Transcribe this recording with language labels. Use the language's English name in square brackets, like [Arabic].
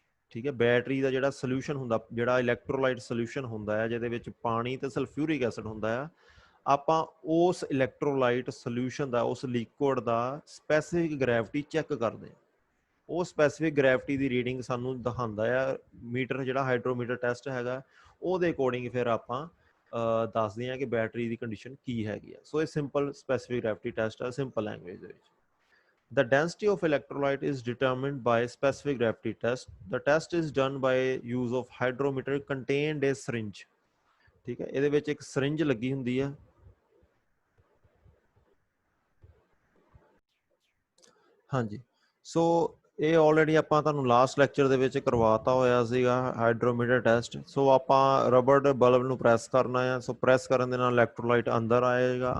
[Punjabi] ਠੀਕ ਹੈ, ਬੈਟਰੀ ਦਾ ਜਿਹੜਾ ਸੋਲਿਊਸ਼ਨ ਹੁੰਦਾ, ਜਿਹੜਾ ਇਲੈਕਟ੍ਰੋਲਾਈਟ ਸੋਲਿਊਸ਼ਨ ਹੁੰਦਾ ਹੈ ਜਿਹਦੇ ਵਿੱਚ ਪਾਣੀ ਤੇ ਸਲਫਿਊਰਿਕ ਐਸਿਡ ਹੁੰਦਾ ਆ, ਆਪਾਂ ਉਸ ਇਲੈਕਟ੍ਰੋਲਾਈਟ ਸੋਲਿਊਸ਼ਨ ਦਾ, ਉਸ ਲਿਕੁਇਡ ਦਾ ਸਪੈਸੀਫਿਕ ਗ੍ਰੈਵਿਟੀ ਚੈੱਕ ਕਰਦੇ ਹਾਂ। ਉਹ ਸਪੈਸੀਫਿਕ ਗ੍ਰੈਵਿਟੀ ਦੀ ਰੀਡਿੰਗ ਸਾਨੂੰ ਦਿਖਾਉਂਦਾ ਆ ਮੀਟਰ, ਜਿਹੜਾ ਹਾਈਡਰੋਮੀਟਰ ਟੈਸਟ ਹੈਗਾ, ਉਹਦੇ ਅਕੋਰਡਿੰਗ ਫਿਰ ਆਪਾਂ ਦੱਸਦੇ ਹਾਂ ਕਿ ਬੈਟਰੀ ਦੀ ਕੰਡੀਸ਼ਨ ਕੀ ਹੈਗੀ ਆ। ਸੋ ਇਹ ਸਿੰਪਲ ਸਪੈਸੀਫਿਕ ਗ੍ਰੈਵਿਟੀ ਟੈਸਟ ਆ ਸਿੰਪਲ ਲੈਂਗੁਏਜ ਦੇ ਵਿੱਚ। [English] The density of electrolyte is determined by specific gravity test. The test is done by use of hydrometer contained a syringe. [Punjabi] ਠੀਕ ਹੈ, ਇਹਦੇ ਵਿੱਚ ਇੱਕ syringe ਲੱਗੀ ਹੁੰਦੀ ਆ। ਹਾਂਜੀ, ਸੋ ਇਹ ਆਲਰੇਡੀ ਆਪਾਂ ਤੁਹਾਨੂੰ ਲਾਸਟ ਲੈਕਚਰ ਦੇ ਵਿੱਚ ਕਰਵਾਤਾ ਹੋਇਆ ਸੀਗਾ ਹਾਈਡਰੋਮੀਟਰ ਟੈਸਟ। ਸੋ ਆਪਾਂ ਰਬੜ ਬਲਬ ਨੂੰ ਪ੍ਰੈਸ ਕਰਨਾ ਆ। ਸੋ ਪ੍ਰੈਸ ਕਰਨ ਦੇ ਨਾਲ ਇਲੈਕਟ੍ਰੋਲਾਈਟ ਅੰਦਰ ਆਏਗਾ।